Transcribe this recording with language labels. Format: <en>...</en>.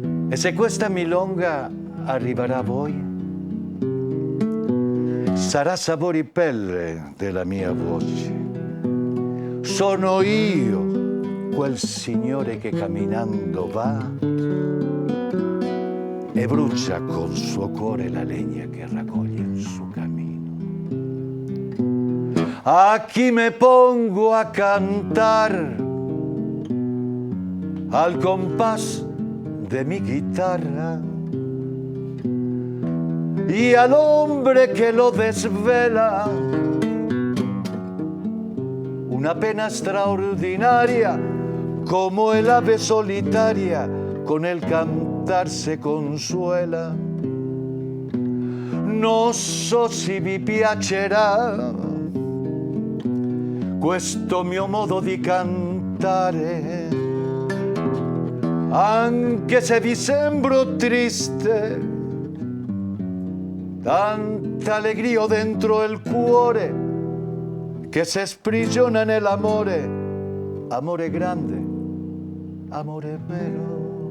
<it>E se questa milonga arriverà a voi, sarà sapore pelle della mia voce. Sono io quel signore che camminando va e brucia col suo cuore la legna che raccoglie il suo cammino.</it> <es>Aquí me pongo a cantar al compás de mi guitarra y al hombre que lo desvela una pena extraordinaria como el ave solitaria con el cantar se consuela.</es> <it>Non so se vi piacerà questo mio modo di cantare, anche se vi sembro triste, tanta allegria ho dentro il cuore che se sprigiona nell'amore, amore grande, amore vero.</it>